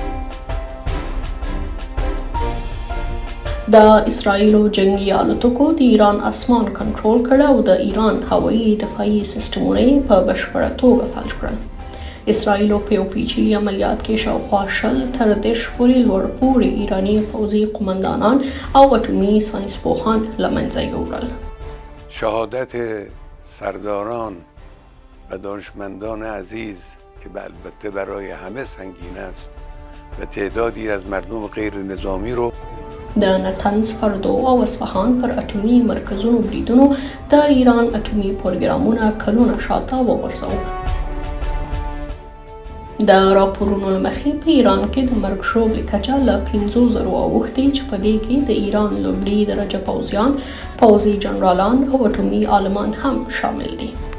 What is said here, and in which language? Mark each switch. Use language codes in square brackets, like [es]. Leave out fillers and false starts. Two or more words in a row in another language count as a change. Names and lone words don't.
[ps] د اسراییلو جنگي الوتکو د ایران اسمان کنټرول کړ او د ایران هوایي دفاعي سیستمونه یې په بشپړه توګه فلج کړل. اسراییلو په یو پیچلي عملیات کې شاوخوا 10 تر 10 پورې لوړ پوړي ایراني پوځي قماندانان او اټومي ساینسپوهان له منځه یوړل. [fa] شهادت سرداران و دانشمندان عزیز که البته برای همه سنگین است و تعدادی از مردم غیر نظامی رو [ps] د نتنیاهو فردو او اصفهان پر اټومي مرکزونو بریدونو د ایران اټومي پروګرامونه کلونه شاته وغورځول. د راپورونو له مخې په ایران کې د مرګ ژوبلې کچه له 5,000 اوښتې چې په دې کې د ایران لومړي درجه پوځیان، پوځي جنرالان او اټومي عالمان هم شامل دي.